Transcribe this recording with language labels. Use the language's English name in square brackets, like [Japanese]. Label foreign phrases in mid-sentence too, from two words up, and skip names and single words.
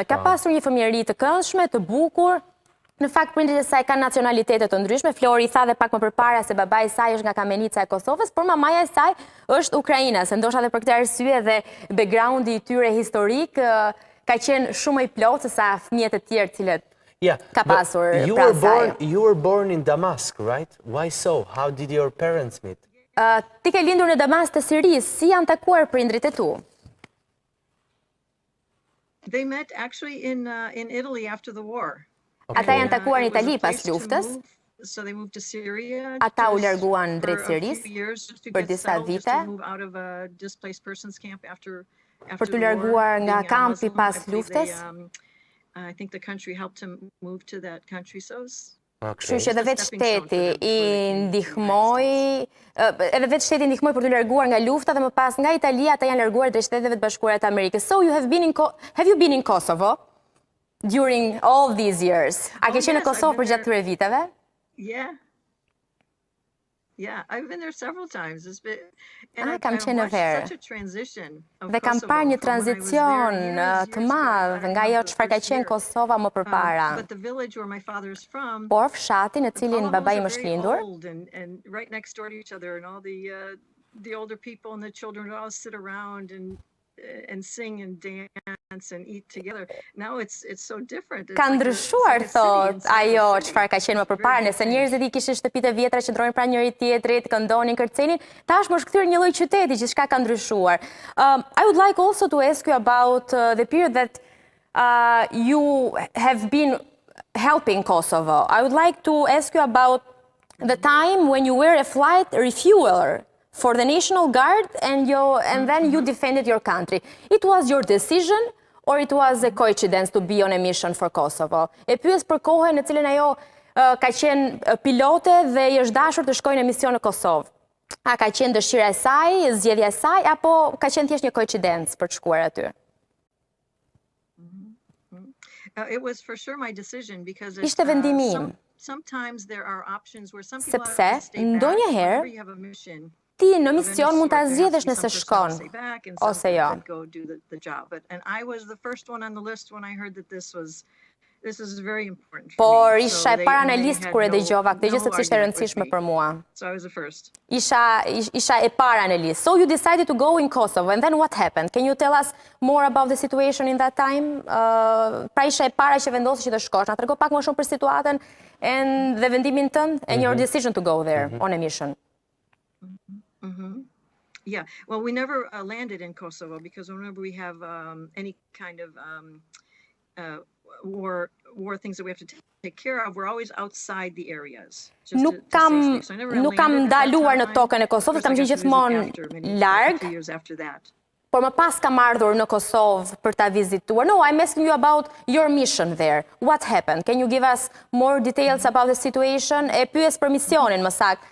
[Albanian] Ka pasur një fëmijëri të këndshme, të bukur. Në fakt, prindërit e saj kanë nacionalitete të ndryshme. Flori tha dhe pak më përpara se babai i saj është nga Kamenica e Kosovës, por mamaja e saj është ukrainase. Ndoshta edhe për këtë arsye dhe backgroundi i tyre historik ka qenë shumë i plotë se sa fëmijët e tjerë cilët ka pasur pranë saj. [English] You were born in Damascus, right? Why so? How did your parents meet? [Albanian] Ti ke lindur në Damas të Sirisë. Si janë takuar prindrit e tu? [English] They met actually in Italy after the war. [Albanian] Ata janë takuar në Itali pas luftës. Ata u larguan drejt Sirisë për disa vite për të larguar nga kampi pas luftës. Kështu që edhe vetë shteti i ndihmoi, për të larguar nga lufta dhe më pas nga Italia ata janë larguar drejt Shteteve të Bashkuara të Amerikës. [English] So have you been in Kosovo during all these years? [Albanian] A ke qenë në Kosovë për gjatë këtyre viteve? [English] Yeah, I've been there several times. [Albanian] Kam qenë verë. Dhe kam parë një tranzicion të madh nga ajo çfarë ka qenë Kosova më përpara. Por fshati në cilin babai im është lindur, [English] and sing and dance and eat together. Now it's so different. [Albanian] Ka ndryshuar, thot, ajo çfarë ka qenë më përpara, nëse njerëzit i kishin shtëpitë e vjetra që ndronin pranë njëri tjetrit, këndonin, kërcenin, tashmë është kthyer një lloj qyteti, gjithçka ka ndryshuar. [English] I would like also to ask you about the period that you have been helping Kosovo. I would like to ask you about the time when you were a flight refueler for the National Guard and then you defended your country. It was your decision or it was a coincidence to be on a mission for Kosovo? [Albanian] E pyes për kohën në cilën ajo ka qenë pilote dhe i është dashur të shkojë në mision në Kosovë. A ka qenë dëshira e saj, zgjedhja e saj, apo ka qenë thjesht një koincidencë për të shkuar aty? [English] It was for sure my decision because [Albanian] Ishte vendimi im. [English] sometimes there are options where some people [Albanian] Sepse [English] have to stay back [Albanian] ndonjëherë [English] whenever you have a mission. [Albanian] ti në mision mund ta zgjedhësh nëse shkon ose jo. [English] And I was the first one on the list when I heard that this is very important for [Albanian] Por [English] me. [Albanian] isha e para në listë kur e dëgjova këtë gjë sepse ishte e rëndësishme për mua. [English] So I was the first. [Albanian] Isha e para në listë. [English] So you decided to go in Kosovo and then what happened? Can you tell us more about the situation in that time? [Albanian] Pra isha e para që vendosi që të shkosh. Na trego pak më shumë për situatën dhe vendimin tënd [English] and your decision to go there on a mission. Yeah, well, we never landed in Kosovo because whenever we have any kind of war things that we have to take care of, we're always outside the areas. [Albanian] Nuk kam ndaluar në tokën e Kosovës, kam qenë gjithmonë larg. Por më pas kam ardhur në Kosovë për ta vizituar. [English] No, I'm asking you about your mission there. What happened? Can you give us more details about the situation? [Albanian] E pyes për misionin më saktë.